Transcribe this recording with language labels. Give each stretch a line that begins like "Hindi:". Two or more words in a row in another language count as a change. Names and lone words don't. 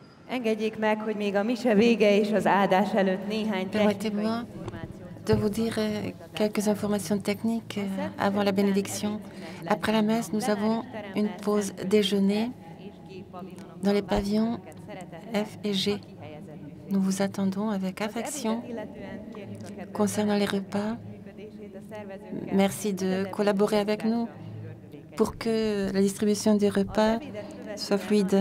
Hungarian: Engedjék meg, hogy még a mise vége és az áldás előtt néhány
French: Permettez-moi de vous dire quelques informations techniques avant la bénédiction. Après la messe, nous avons une pause déjeuner dans les pavillons F et G. Nous vous attendons avec affection. Concernant les repas, merci de collaborer avec nous pour que la distribution des repas soit fluide.